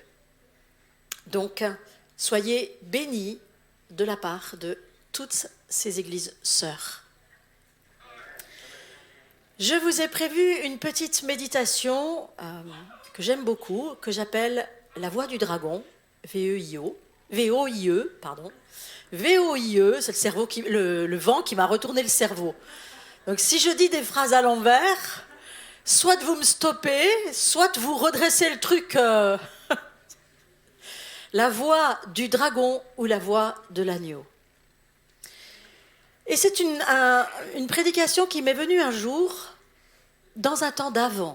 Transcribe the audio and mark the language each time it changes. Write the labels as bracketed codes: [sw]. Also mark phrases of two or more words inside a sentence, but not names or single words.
[fr] Donc, soyez bénis de la part de toutes ces églises sœurs. Je vous ai prévu une petite méditation que j'aime beaucoup, que j'appelle la voix du dragon, V-O-I-E, pardon. V-O-I-E, c'est le vent qui m'a retourné le cerveau. Donc si je dis des phrases à l'envers, soit vous me stoppez, soit vous redressez le truc... La voix du dragon ou la voix de l'agneau. Et c'est une prédication qui m'est venue un jour dans un temps d'Avent.